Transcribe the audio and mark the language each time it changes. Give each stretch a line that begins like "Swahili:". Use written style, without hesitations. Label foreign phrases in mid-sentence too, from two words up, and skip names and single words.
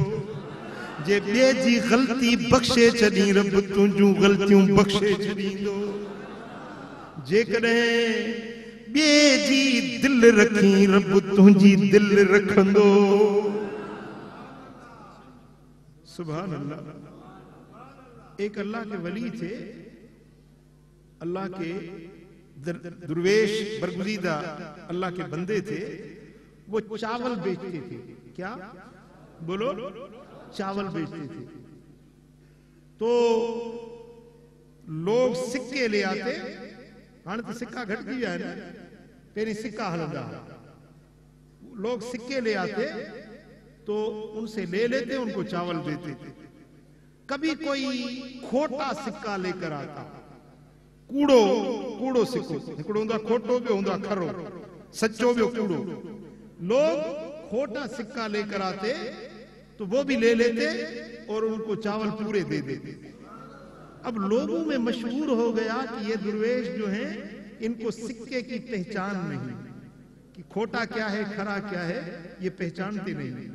Sindhi: जे ॿिए जी ग़लती बख्शे छॾी, रब तुंहिंजूं ग़लतियूं बख्शे छॾींदो। जेकॾहिं ॿिए जी दिल रखी, रब तुंहिंजी दिल रखंदो।
Arabic: سبحان الله.
Urdu: ایک اللہ کے ولی تھے، اللہ کے درویش برگزیدہ اللہ کے بندے تھے. وہ چاول بیچتے تھے۔ کیا بولو? چاول بیچتے تھے۔ تو لوگ سکے لے آتے,
Sindhi: हाणे तो सिक्का घटिजी विया आहिनि, पहिरीं सिक्का हलंदा।
Urdu: لوگ سکے لے آتے تو ان سے لے لیتے، ان کو چاول دیتے تھے. کبھی کوئی کھوٹا سکہ لے کر آتا,
Sindhi: कूड़ो कूड़ो सिक्को, हिकिड़ो हूंदो आहे खोटो, ॿियो हूंदो आहे खरो, सच्चो ॿियो कूड़ो।
Urdu: لوگ کھوٹا سکہ لے کر آتے تو وہ بھی لے لیتے اور ان کو چاول پورے دے دیتے. اب لوگوں میں مشہور ہو گیا کہ یہ درویش جو ہیں ان کو سکے کی پہچان نہیں، کہ کھوٹا کیا ہے کھرا کیا ہے یہ پہچانتے نہیں.